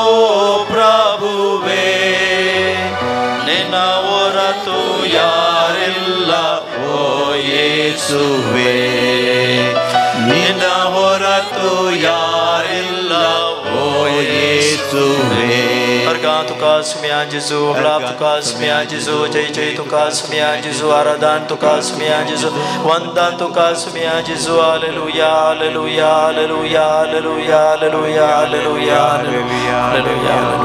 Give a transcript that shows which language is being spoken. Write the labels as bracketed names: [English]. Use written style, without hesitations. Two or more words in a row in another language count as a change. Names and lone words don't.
[Kannada] ಪ್ರಭುವೇ ನಿನ್ನ ಹೊರತು ಯಾರಿಲ್ಲ ಓ ಯೇಸುವೇ ನಿನ್ನ ಹೊರತು ಯಾರಿಲ್ಲ ಓ ಯೇಸುವೇ [Konkani] अर्गा तुका स्मिया जेजू अगलाप तुका स्मिया जेजू जय जय तुका स्मिया जेजू आराधन तुका स्मिया जेजू वंदन तुका स्मिया जेजू हालेलुया हालेलुया हालेलुया हालेलुया हालेलुया हालेलुया हालेलुया